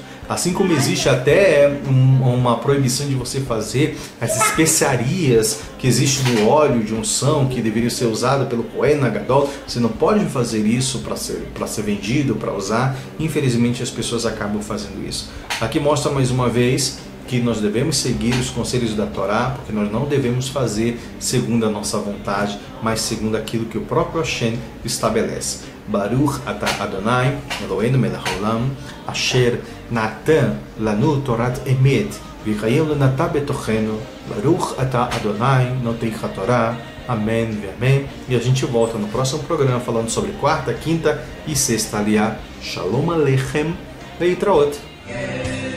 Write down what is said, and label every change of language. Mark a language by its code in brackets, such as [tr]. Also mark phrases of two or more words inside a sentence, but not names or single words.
[pt] Assim como existe até uma proibição de você fazer as especiarias que existe no óleo de unção, que deveria ser usado pelo Kohen Gadol, você não pode fazer isso para ser vendido, para usar. Infelizmente as pessoas acabam fazendo isso. Aqui mostra mais uma vez que nós devemos seguir os conselhos da Torá, porque nós não devemos fazer segundo a nossa vontade, mas segundo aquilo que o próprio Hashem estabelece. [he] ברוך אתה אדוני אלוהינו מלך העולם אשר נתן לנו תורת אמת וחיי לנטע בתוכנו ברוך אתה אדוני נותן התורה, [pt] amém e amém. E a gente volta no próximo programa falando sobre quarta, quinta e sexta aliá. [he] שלום עליכם להתראות.